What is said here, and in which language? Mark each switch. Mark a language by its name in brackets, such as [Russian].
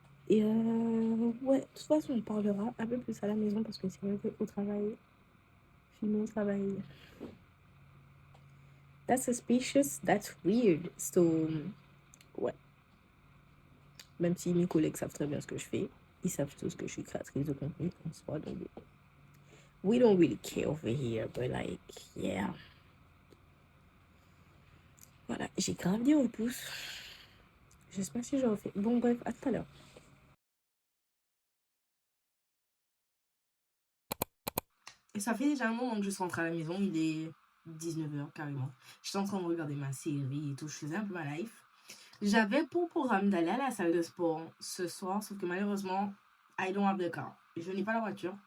[French] Et ouais, de toute façon, on parlera un peu plus à la maison parce que c'est vrai qu'au travail, filmer au travail, [English] that's suspicious, that's weird. [French] So, ouais. Même si mes collègues savent très bien ce que je fais, ils savent tous que je suis créatrice de contenu en soi. Donc, [English] We don't really care over here, but like, yeah. [French] Voilà, j'ai grave dit au pouce. Je sais pas si j'en fais. Bon, bref, à tout à l'heure. Et ça fait déjà un moment que je suis rentrée à la maison. Il est 19h carrément. J'étais en train de regarder ma série et tout. Je faisais un peu ma life. J'avais pour programme d'aller à la salle de sport ce soir, sauf que malheureusement, [English] I don't have the car. [French] Je n'ai pas la voiture.